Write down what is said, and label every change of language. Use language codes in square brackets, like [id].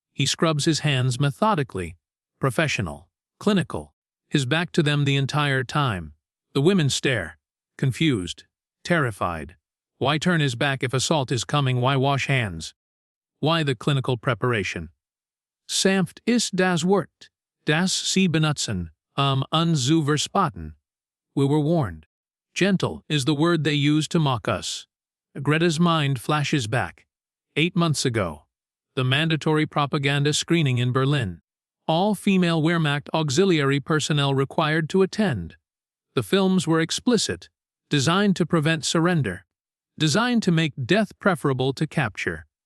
[en] He scrubs his hands methodically, professional, clinical, his back to them the entire time. The women stare, confused, terrified. Why turn his back if assault is coming? Why wash hands? Why the clinical preparation? [de] Sanft ist das Wort, das Sie benutzen, zu verspotten. [en] We were warned. Gentle is the word they use to mock us. Greta's mind flashes back. 8 months ago. The mandatory propaganda screening in Berlin. All female Wehrmacht auxiliary personnel required to attend. The films were explicit, designed to prevent surrender, designed to make death preferable to capture.